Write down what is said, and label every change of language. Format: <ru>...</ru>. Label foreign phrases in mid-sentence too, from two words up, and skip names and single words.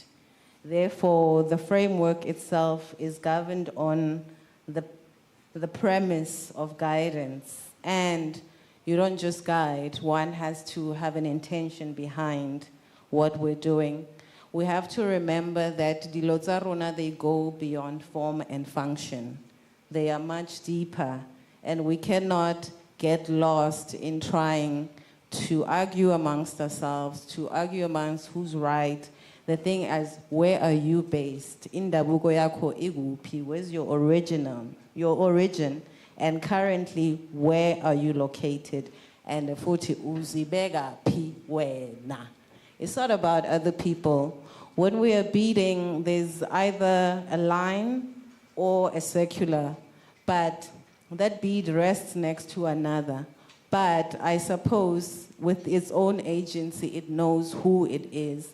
<en>Therefore, the framework itself is governed on the premise of guidance. And you don't just guide, one has to have an intention behind what we're doing. We have to remember that</en> <tn>dilo tsa rona,</tn> <en>they go beyond form and function. They are much deeper, and we cannot get lost in trying to argue amongst ourselves, to argue amongst who's right. The thing is, where are you based?</en> <zu>Indabuko yako iguphi?</zu> <en>Where's your origin? And currently, where are you located?</en> <zu>And futhi uzibeka phi wena?</zu> <en>It's not about other people. When we are beading, there's either a line or a circular, but that bead rests next to another. But I suppose with its own agency, it knows who it is.</en>